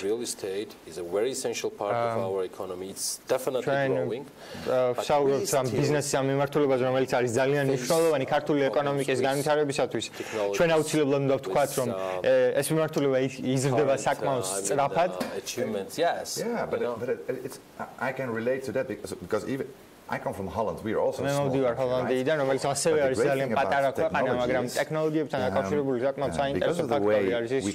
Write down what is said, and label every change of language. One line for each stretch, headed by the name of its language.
English: real estate is a very essential part of our economy. It's definitely growing.
Georgian: საუბრობთ ამ ბიზნესის ამ მიმართულებაზე, რომელიც არის ძალიან მნიშვნელოვანი ქართული ეკონომიკის განვითარებისათვის. ჩვენ აუცილებლად უნდა ვთქვათ, რომ ეს მიმართულება იზრდება საკმაოდ სწრაფად.
English: Achievements, yes. Yeah, but it's I can relate to that because even I come from Holland. We are also small.
Georgian: მოვდივარ ჰოლანდიიდან, რომელიც ასევე არის ძალიან პატარა ქვეყანა, მაგრამ ტექნოლოგიებთან დაკავშირებული საკმაოდ საინტერესო ფაქტორი არის ის,